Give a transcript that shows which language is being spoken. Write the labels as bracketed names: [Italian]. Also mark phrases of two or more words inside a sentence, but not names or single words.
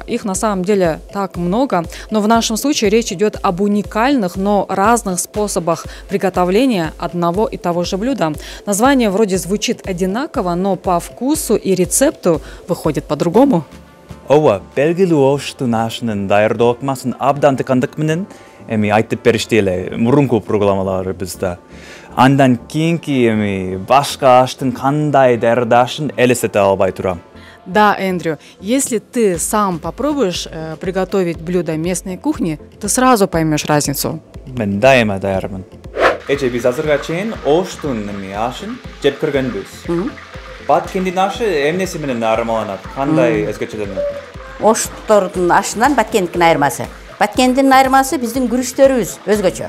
[Russian] Их на самом деле так много, но в нашем случае речь идет об уникальных, но разных способах приготовления одного и того же блюда. Название вроде звучит одинаково, но по вкусу и рецепту выходит по-другому. [Kyrgyz] Ооба, белгилүү оштун ашынын даярдоокмасын абдан тыкандык менен эми айтып беришти эле мурунку программаларыбызда. Андан кийинки башка аштын кандай даярдашын элестете албай турам. [Russian] Да, Эндрю, если ты сам попробуешь приготовить блюдо местной кухни, ты сразу поймешь разницу. [Kyrgyz] Мен дайыма даярмын. Эже биз азырга чейин оштун ашын жеп көргөнбүз. Баткендин ашы эмнеси менен айырмаланат? Кандай өзгөчөлөнөт? Оштордун ашынан баткендикин айырмасы. Баткендин айырмасы биздин күрүчтөрүбүз өзгөчө.